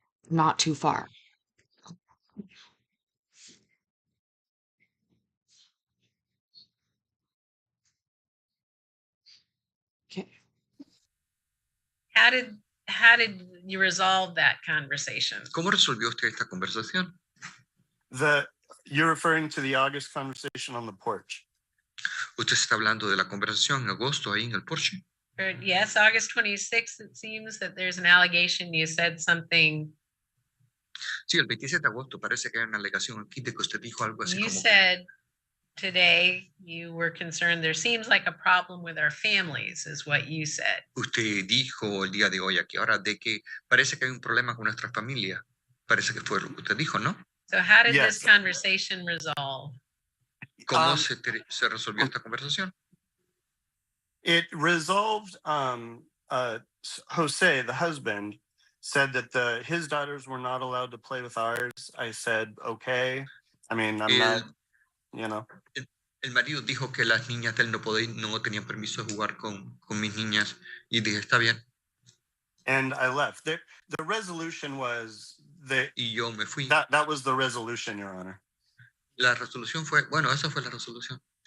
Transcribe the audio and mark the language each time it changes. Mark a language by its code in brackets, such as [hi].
[en] Not too far. Okay. How did you resolve that conversation? [es] ¿Cómo resolvió usted esta conversación? [en] You're referring to the August conversation on the porch. [es] Usted está hablando de la conversación en agosto ahí en el porche. [en] Yes, August 26th, it seems that there's an allegation you said something. [es] Sí, el 27 de agosto parece que hay una alegación aquí de que usted dijo algo así [en] You [es] como [en] said today you were concerned there seems like a problem with our families, is what you said. [es] Usted dijo el día de hoy aquí ahora de que parece que hay un problema con nuestra familia. Parece que fue lo que usted dijo, ¿no? [en] So how did this conversation resolve? [es] ¿Cómo se resolvió esta conversación? [en] It resolved. Jose, the husband, said that his daughters were not allowed to play with ours. I said, okay. I mean, I'm not, you know. [es] El marido dijo que las niñas de él no tenían permiso de jugar con mis niñas y dije, está bien. [en] And I left. The resolution was that. [es] Y yo me fui. [en] That was the resolution, Your Honor. [es] La resolución fue, bueno, esa fue la resolución.